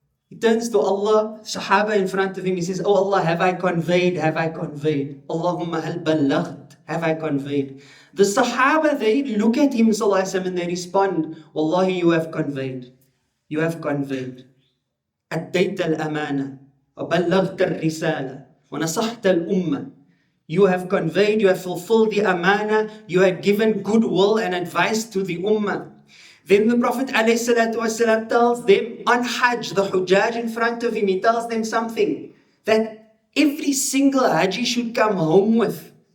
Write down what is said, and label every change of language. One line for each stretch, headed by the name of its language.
English: He turns to Allah, Sahaba in front of him, he says, Oh Allah, have I conveyed? Have I conveyed? Allahumma hal ballaghd. Have I conveyed? The Sahaba, they look at him, sallallahu alaihi wasallam, and they respond, Wallahi, you have conveyed. you have conveyed.
Arabic: أديت الأمانة وبلغت الرسالة ونصحت الأمة.
English: You have conveyed, you have fulfilled the amana, you have given goodwill and advice to the ummah. Then the Prophet ﷺ tells them on Hajj, the Hujjaj in front of him, he tells them something that every single Haji should come home with.